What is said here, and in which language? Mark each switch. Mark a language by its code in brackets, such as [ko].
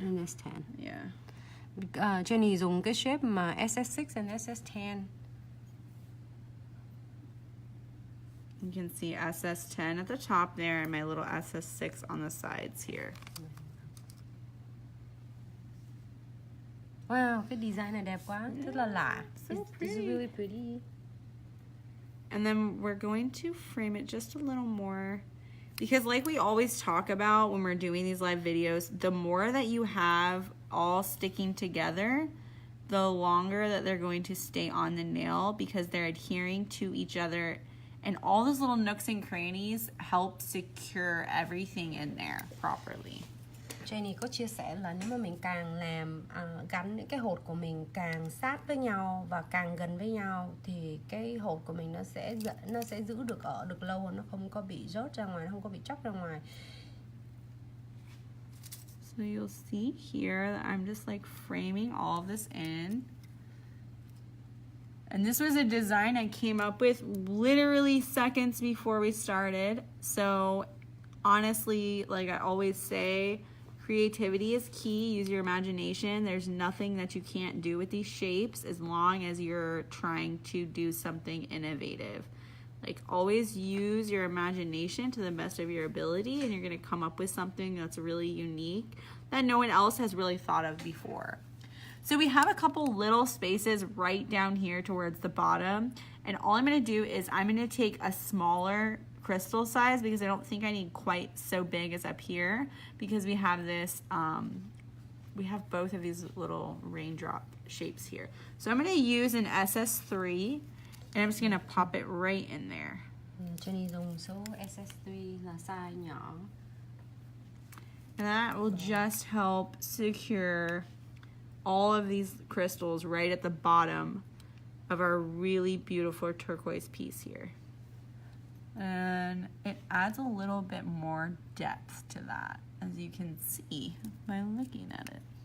[en] And SS10. Yeah. [vi] Jenny dùng cái shape mà SS6 and SS10. [en] You can see SS10 at the top there and my little SS6 on the sides here. [vi] Wow, cái design này đẹp quá, rất là lạ. [en] It's really pretty. And then we're going to frame it just a little more because like we always talk about when we're doing these live videos, the more that you have all sticking together, the longer that they're going to stay on the nail because they're adhering to each other. And all those little nooks and crannies help secure everything in there properly. [vi] Jenny có chia sẻ là nếu mà mình càng làm gắn những cái hột của mình càng sát với nhau và càng gần với nhau thì cái hột của mình nó sẽ giữ được lâu, nó không có bị rớt ra ngoài, nó không có bị chóc ra ngoài. [en] So you'll see here that I'm just like framing all of this in. And this was a design I came up with literally seconds before we started. So honestly, like I always say, creativity is key. Use your imagination. There's nothing that you can't do with these shapes as long as you're trying to do something innovative. Like always use your imagination to the best of your ability and you're going to come up with something that's really unique that no one else has really thought of before. So we have a couple little spaces right down here towards the bottom. And all I'm going to do is I'm going to take a smaller crystal size because I don't think I need quite so big as up here because we have this, we have both of these little raindrop shapes here. So I'm going to use an SS3 and I'm just going to pop it right in there. [vi] Jenny dùng số SS3 là size nhỏ. [en] And that will just help secure all of these crystals right at the bottom of our really beautiful turquoise piece here. And it adds a little bit more depth to that, as you can see by looking at it.